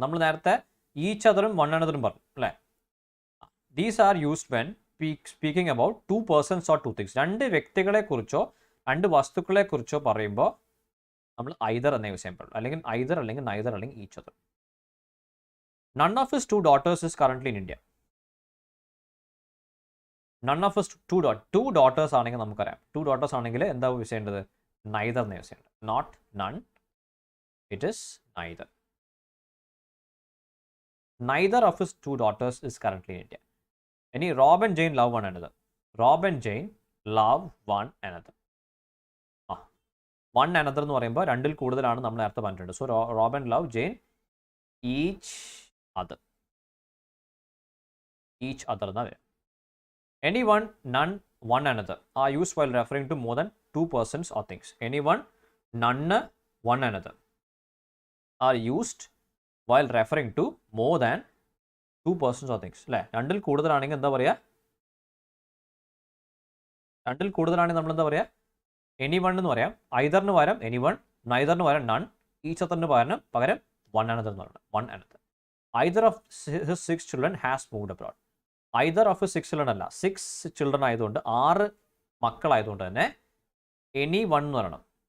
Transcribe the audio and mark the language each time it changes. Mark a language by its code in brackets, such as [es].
[ml] നമ്മൾ നേരത്തെ each അതറും one അനദറും പറഞ്ഞു അല്ലേ? [en] These are used when speaking about 2 persons or 2 things. [ml] 2 വ്യക്തികളെക്കുറിച്ചോ 2 വസ്തുക്കളെക്കുറിച്ചോ പറയുമ്പോൾ നമ്മൾ ഐദർ എന്നേ യൂസ് ചെയ്യാൻ പാടുള്ളൂ. അല്ലെങ്കിൽ ഐദർ അല്ലെങ്കിൽ നൈദർ അല്ലെങ്കിൽ each other. [en] None of his 2 daughters is currently in India. None of his 2 daughters [ml] ആണെങ്കിൽ നമുക്കറിയാം. [en] 2 daughters [ml] ആണെങ്കിൽ എന്താ യൂസ് ചെയ്യേണ്ടത്? [en] neither [ml] എന്ന് യൂസ് ചെയ്യേണ്ടത്. [en] Not none, it is neither. Neither of his 2 daughters is currently in India. Any Rob and Jane love one another. Rob and Jane love one another. One another [ml] എന്ന് പറയുമ്പോൾ രണ്ടിൽ കൂടുതലാണ് നമ്മൾ നേരത്തെ പറഞ്ഞിട്ടുണ്ട്. [en] So Rob and love Jane each other. [ml] Each other എന്നാ വരിക. [en] Anyone, none, one another are used while referring to more than 2 persons or things. Anyone, none, one another are used while referring to more than 2 persons or things. [ml] അല്ലേ? രണ്ടിൽ കൂടുതലാണെങ്കിൽ എന്താ പറയുക? രണ്ടിൽ കൂടുതലാണെങ്കിൽ നമ്മൾ എന്താ പറയുക? എനി വൺ എന്ന് പറയാം. ഐദറിന് പകരം എനി വൺ, നൈദറിന് പകരം നൺ, ഈച്ച് അതറിന് പകരം വൺ അനദർ എന്ന് പറയുന്നത്. One another. [en] Either of his 6 children has moved abroad. Either of his 6 children [ml] അല്ല, 6 children ആയതുകൊണ്ട് 6 മക്കളായതുകൊണ്ട് തന്നെ എനി വൺ എന്ന് പറയണം.